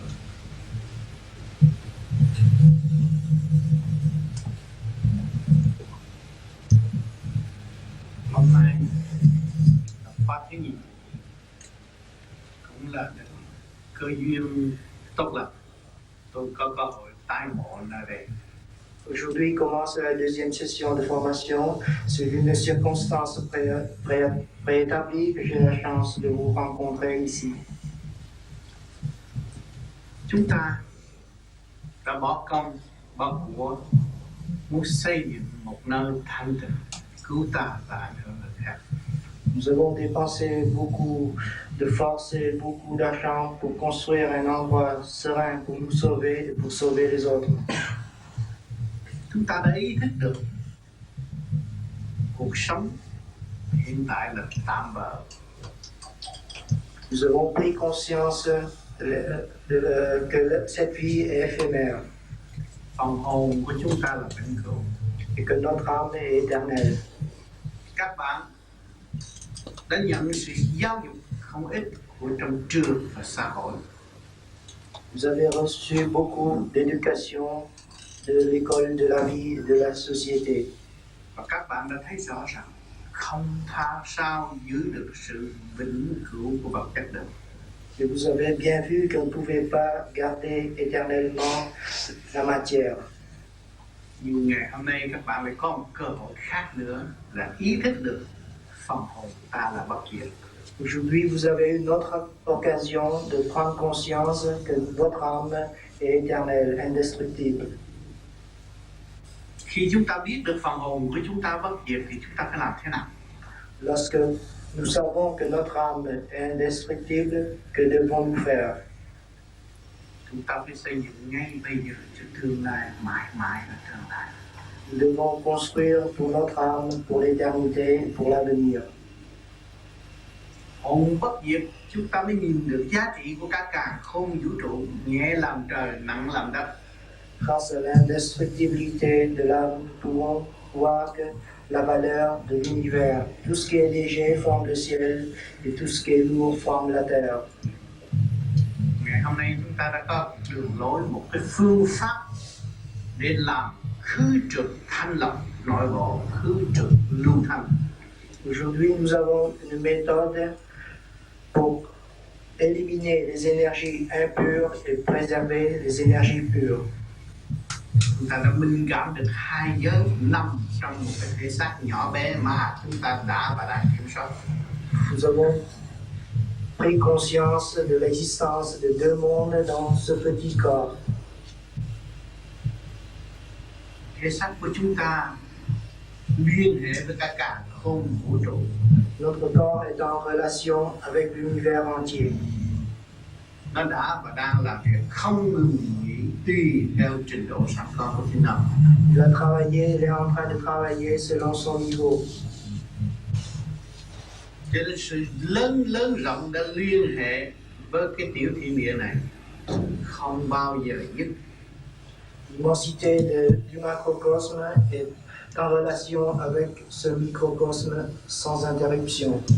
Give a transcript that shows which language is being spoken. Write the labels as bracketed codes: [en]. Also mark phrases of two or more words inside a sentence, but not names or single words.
[vi] Hôm nay khóa thứ nhì cũng là cơ duyên tốt lành, tôi có cơ hội tái ngộ nơi đây. [fr] Aujourd'hui commence la deuxième session de formation. C'est une circonstance préétablie que j'ai la chance de vous rencontrer ici. [vi] Chúng ta đã bỏ công, bỏ của muốn xây dựng một nơi thanh tịnh, cứu ta và ảnh hưởng người khác. [fr] Nous avons dépensé beaucoup de force et beaucoup d'argent pour construire un endroit serein pour nous sauver et pour sauver les autres. [vi] Chúng ta đã ý thức được cuộc sống hiện tại là tạm bợ. [fr] Nous avons pris conscience que cette vie est éphémère. [vi] Phần hồn của chúng ta là vĩnh cửu. [fr] Et que notre âme est éternelle. [vi] Các bạn đã nhận sự giáo dục không ít của trong trường và xã hội. [fr] Vous avez reçu beaucoup d'éducation de l'école de la vie et de la société. [vi] Và các bạn đã thấy rõ rằng không sao giữ được sự vĩnh cửu của vật chất được. [fr] Et vous avez bien vu qu'on ne pouvait pas garder éternellement la matière. [vi] Nhưng ngày hôm nay các bạn lại có một cơ hội khác nữa là ý thức được phần hồn ta là bất diệt. [fr] Aujourd'hui, vous avez une autre occasion de prendre conscience que votre âme est éternelle, indestructible. [vi] Khi chúng ta biết được phần hồn của chúng ta bất diệt thì chúng ta phải làm thế nào? [fr] Lorsque nous savons que notre âme est indestructible, que devons-nous faire? [vi] Chúng ta phải xây dựng ngay bây giờ cho tương lai mãi mãi là tương lai. [fr] Nous devons construire pour notre âme, pour l'éternité, pour l'avenir. [vi] hồn bất diệt, chúng ta mới nhìn được giá trị của cả càn khôn vũ trụ, nhẹ làm trời, nặng làm đất. [fr] Grâce à l'indestructibilité de l'âme, nous pouvons voir que la valeur de l'univers, tout ce qui est léger forme le ciel et tout ce qui est lourd forme la terre. [vi] Ngày hôm nay chúng ta đã có đường lối, một cái phương pháp để làm khứ trượt thanh lọc nội bộ, khứ trượt lưu thanh. [fr] Aujourd'hui, nous avons une méthode pour éliminer les énergies impures et préserver les énergies pures. [vi] Chúng ta đã minh cảm được hai giới nằm trong một cái thể xác nhỏ bé mà chúng ta đã và đang kiểm soát. [fr] Nous avons pris conscience de l'existence de deux mondes dans ce petit corps. [vi] Thể xác của chúng ta liên hệ với cả càn khôn vũ trụ. [fr] Notre corps est en relation avec l'univers entier. [vi] Nó đã và đang làm việc không ngừng nghỉ tùy theo trình độ sẵn có của chính nó. [fr] Il a travaillé, il est en train de travailler selon son niveau. [vi] Cho nên sự lớn rộng đã liên hệ với cái tiểu thiên địa này không bao giờ dứt. [fr] L'immensité du macrocosme est en relation avec ce microcosme sans interruption.